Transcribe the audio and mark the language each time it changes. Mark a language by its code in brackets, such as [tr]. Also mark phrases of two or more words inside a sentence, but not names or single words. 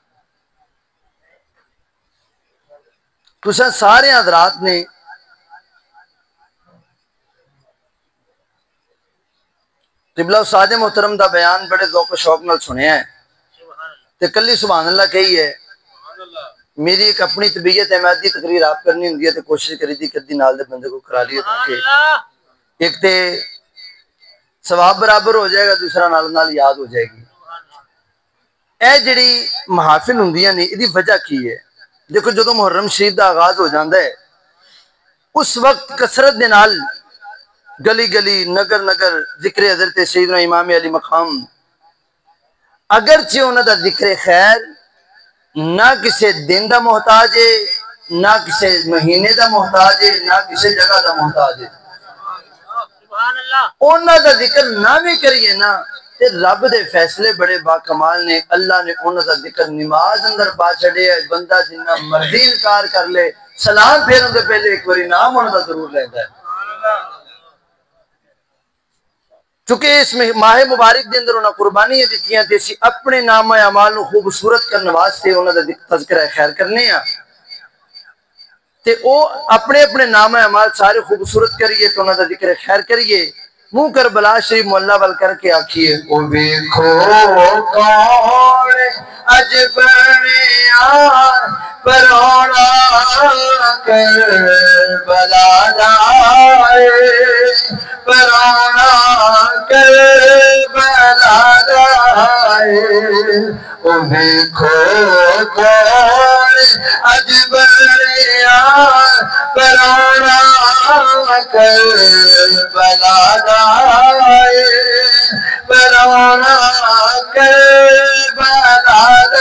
[pa] تساں سارے حضرات نے قبلہ استاد محترم دا بیان بڑے ذوق و شوق نال سنیا ہے تے کلی سبحان اللہ کہی ہے. میری ایک اپنی طبیعت ہے، میں دی تقریر آپ کرنی ہوندی ہے تے کوشش کری دی کدی نال دے بندے کو کرا لیے تاکہ ایک تے ثواب برابر ہو جائے گا، دوسرا نال یاد ہو جائے گی. اے جڑی محافل ہوندیاں نے ادی وجہ کی ہے؟ دیکھو جدو محرم شریف دا آغاز ہو جاندا ہے اس وقت کثرت دے نال گلی گلی نگر نگر ذکر حضرت سیدنا امام علی مقام، اگرچہ انہاں دا ذکر خیر نہ کسے دن دا محتاج ہے، نہ کسے مہینے دا محتاج ہے، نہ کسے جگہ دا محتاج ہے. انہاں دا ذکر نہ بھی کریے نا تے رب دے فیصلے بڑے باکمال نے. اللہ نے انہاں دا ذکر نماز اندر پا چھڑے ہے. بندہ جنہ مرضی انکار کر لے سلام پھیرن دے پہلے ایک باری نام انہاں دا ضرور لیتا ہے. چونکہ اس ماہ مبارک دے اندر انہاں قربانیاں دتیاں تے اسی اپنے نام اعمال نو خوبصورت کرنے واسطے انہاں دا تذکرہ خیر کرنے ہاں تے او اپنے اپنے نام اعمال سارے خوبصورت کریے تو انہاں دا ذکر خیر کریے. منہ کربلا شریف معلّہ وال کر کے آکھیے او ویکھو کون اج بنیا پرونا کربلا دا پرونا کربلا دا او ویکھو کون اج بنیا پرونا کربلا دا پرونا کربلا دا.